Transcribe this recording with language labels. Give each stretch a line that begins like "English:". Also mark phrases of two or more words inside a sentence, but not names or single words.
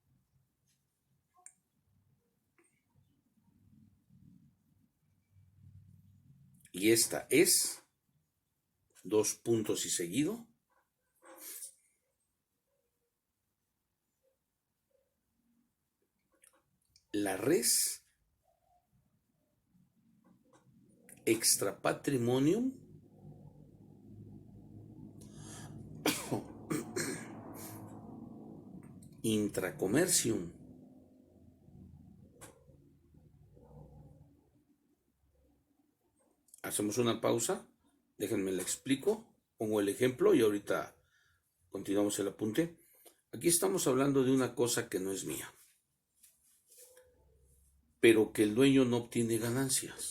Spanish: Y esta es, dos puntos y seguido,
Latin: la res extra patrimonium intracommercium.
Spanish: Hacemos una pausa, déjenme la explico, pongo el ejemplo y ahorita continuamos el apunte. Aquí estamos hablando de una cosa que no es mía, pero que el dueño no obtiene ganancias.